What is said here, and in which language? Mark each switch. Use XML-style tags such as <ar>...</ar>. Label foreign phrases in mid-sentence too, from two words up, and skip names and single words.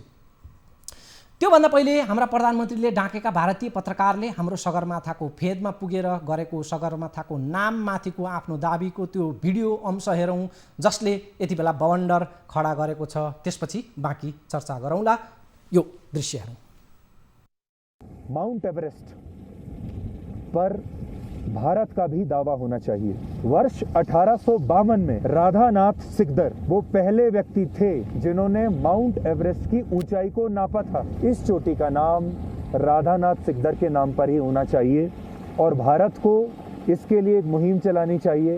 <ne>त्योभन्दा पहिले हाम्रा प्रधानमन्त्रीले ढाकेका भारतीय पत्रकारले हाम्रो सगरमाथाको फेदमा पुगेर गरेको सगरमाथाको नाममाथिको आफ्नो दाबीको त्यो भिडियो अंश हेरौँ, जसले यति बेला बवन्डर खडा गरेको छ। त्यसपछि बाँकी चर्चा गरौँला। यो दृश्य हेरौँ।</ne> <hi>माउंट एवरेस्ट पर भारत का भी दावा होना चाहिए। वर्ष 1852 में राधानाथ सिकदर वो पहले व्यक्ति थे जिन्होंने माउंट एवरेस्ट की ऊंचाई को नापा था। इस चोटी का नाम राधानाथ सिकदर के नाम पर ही होना चाहिए और भारत को इसके लिए एक मुहिम चलानी चाहिए।</hi>